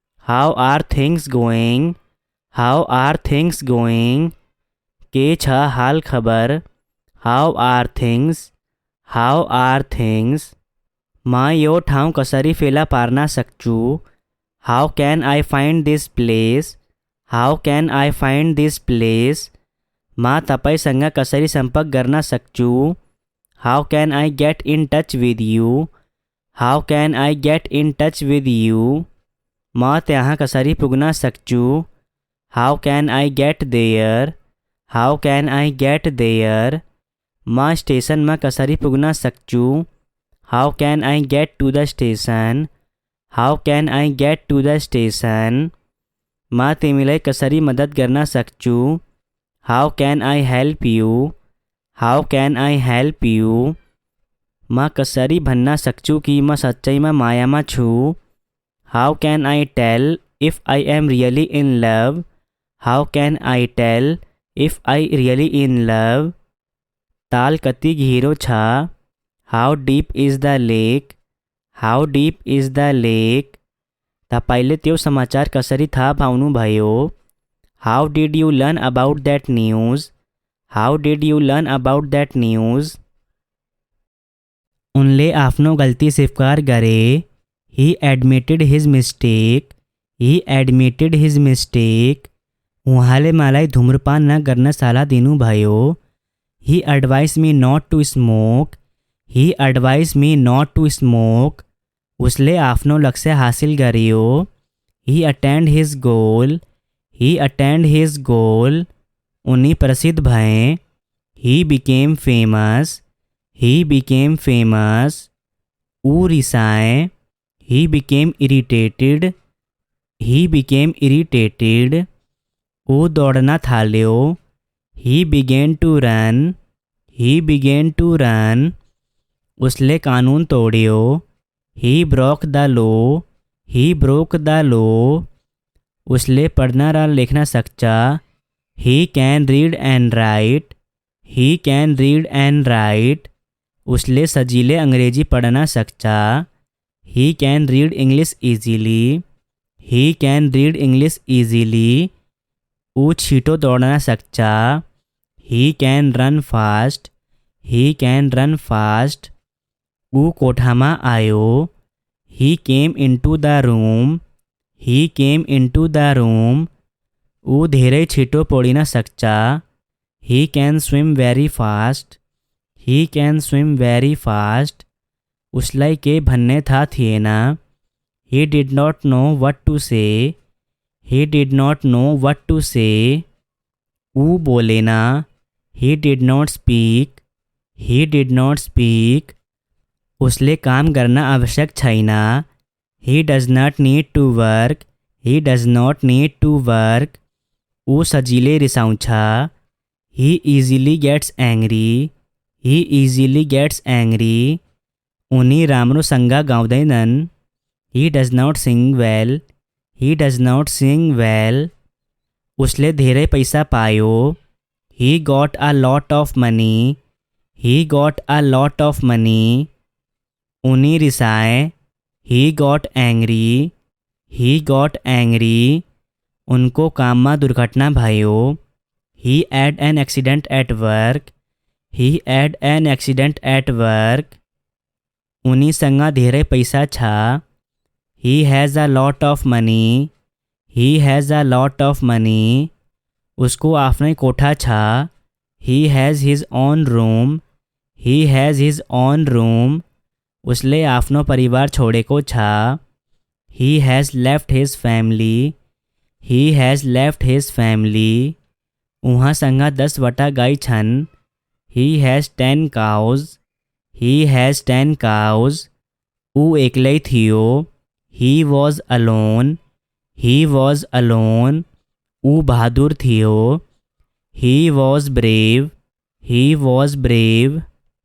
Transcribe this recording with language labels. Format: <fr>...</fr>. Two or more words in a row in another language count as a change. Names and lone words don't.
<en>How are things going, how are things going,</en> <ne>के छ हाल खबर,</ne> <en>How are things, how are things,</en> <ne>मां यो ठाउँ कसरी फेला पार्न सक्छु,</ne> <en>How can I find this place, how can I find this place,</en> <ne>मां तपाईँसँग कसरी सम्पर्क गर्न सक्छु,</ne> <en>How can I get in touch with you, how can I get in touch with you,</en> <ne>म त्यहाँ कसरी पुग्न सक्छु,</ne> <en>How can I get there, how can I get there,</en> <ne>म स्टेसनमा कसरी पुग्न सक्छु,</ne> <en>How can I get to the station, how can I get to the station,</en> <ne>म तिमीलाई कसरी मद्दत गर्न सक्छु,</ne> <en>How can I help you, how can I help you,</en> <ne>म कसरी भन्न सक्छु कि म सच्चैमा मायामा छु,</ne> <en>How can I tell if I am really in love, how can I tell if I really in love,</en> <ne>ताल कति गहिरो छ,</ne> <en>How deep is the lake, how deep is the lake,</en> <ne>तपाईँले त्यो समाचार कसरी थाहा पाउनुभयो,</ne> <en>How did you learn about that news, how did you learn about that news,</en> <ne>उनले आफ्नो गल्ती स्वीकार गरे,</ne> <en>He admitted his mistake, he admitted his mistake,</en> <ne>उहाँले मलाई धूम्रपान नगर्न सल्लाह दिनुभयो,</ne> <en>ही advise me not to smoke, he advise me not to smoke,</en> <ne>उसले आफ्नो लक्ष्य हासिल</ne> <en>गर्यो, he attend his goal, he attend his goal,</en> <ne>उनी प्रसिद्ध भए,</ne> <en>He became famous, he became famous,</en> <ne>ऊ रिसाए,</ne> <en>he became irritated, he became irritated,</en> <ne>ऊ दौड़ना थाल्यो,</ne> <en>he began to run, he began to run,</en> <ne>उसले कानून तोड्यो,</ne> <en>He broke the law, he broke the law,</en> <ne>उसले पढ़ना र लेखना सक्छ,</ne> <en>He can read and write, he can read and write,</en> <ne>उसले सजिले अंग्रेजी पढ़ना सक्छ,</ne> <en>he can read English easily, he can read English easily,</en> <ne>ऊ छिटो दौड़ना सक्छ,</ne> <en>He can run fast, He can run fast,</en> <ne>ऊ कोठामा आयो,</ne> <en>He came into the room, he came into the room,</en> <ne>ऊ धेरै छिटो पौडिन सक्छ,</ne> <en>He can swim very fast, he can swim very fast,</en> <ne>उसलाई के भन्ने थाहा थिएन,</ne> <en>He did not know what to say, he did not know what to say,</en> <ne>ऊ बोलेन,</ne> <en>he did not speak, he did not speak,</en> <ne>उसले काम गर्न आवश्यक छैन,</ne> <en>He does not need to work, he does not need to work,</en> <ne>ऊ सजिले रिसाउँछ,</ne> <en>he easily gets angry, he easily gets angry,</en> <ne>उनी राम्रोसँग गाउँदैनन्,</ne> <en>He does not sing well, he does not sing well,</en> <ne>उसले धेरै पैसा पायो,</ne> <en>He got a lot of money, he got a lot of money,</en> <ne>उनी रिसाए,</ne> <en>He got angry, He got angry,</en> <ne>उनको काममा दुर्घटना भयो,</ne> <en>He had an accident at work, he had an accident at work,</en> <ne>उनीसँग धेरै पैसा छ,</ne> <en>He has a lot of money, he has a lot of money,</en> <ne>उसको आफ्नै कोठा छ,</ne> <en>ही has his own room, he has his own room,</en> <ne>उसले आफ्नो परिवार छोडेको छ,</ne> <en>He has left his family, he has left his family,</en> <ne>उहाँसँग 10वटा गाई छन्,</ne> <en>He has 10 cows, he has 10 cows,</en> <ne>ऊ एक्लै थियो,</ne> <en>He was alone, he was alone,</en> <ne>ऊ बहादुर थियो,</ne> <en>He was brave, he was brave,</en>